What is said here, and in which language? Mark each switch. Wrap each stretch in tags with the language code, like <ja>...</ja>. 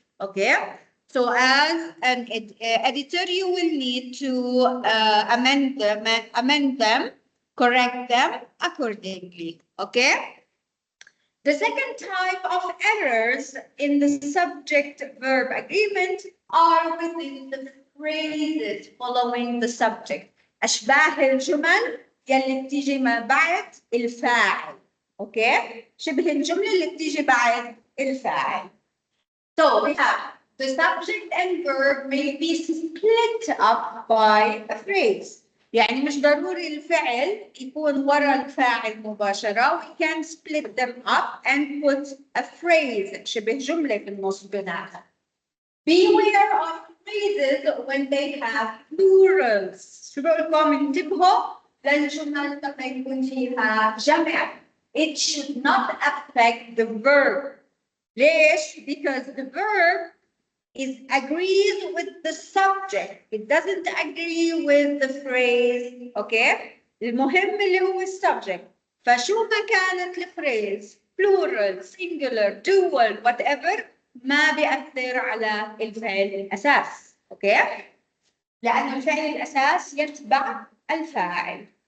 <en>Okay, so as an editor, you will need to amend them, correct them accordingly. Okay. The second type of errors in the subject-verb agreement are within the phrases following the subject.</en> <ar>أشباه الجمل يلي بتيجي ما بعد الفاعل.</ar> <en>Okay?</en> <ar>شبه الجملة اللي بتيجي بعد الفاعل.</ar> <en>So we have the subject and verb may be split up by a phrase.</en> <ar>يعني مش ضروري الفعل يكون ورا الفاعل مباشرة.</ar> <en>We can split them up and put a phrase</en> <ar>شبه جملة في النص بيناتها.</ar> <en>Beware of phrases when they have plurals.</en> <ar>شو بقول لكم انتبهوا للجمل لما يكون فيها جمع.</ar> <en>It should not affect the verb.</en> <ar>ليش؟</ar> <en>Because the verb agrees with the subject. It doesn't agree with the phrase. Okay?</en> <ar>المهم اللي هو subject. فشو ما كانت الفريز</ar> <en>plural, singular, dual, whatever</en> <ar>ما بيأثر على الفعل الأساس.</ar> <en>Okay?</en> <ar>لأن الفعل الأساس يتبع الفاعل.</ar>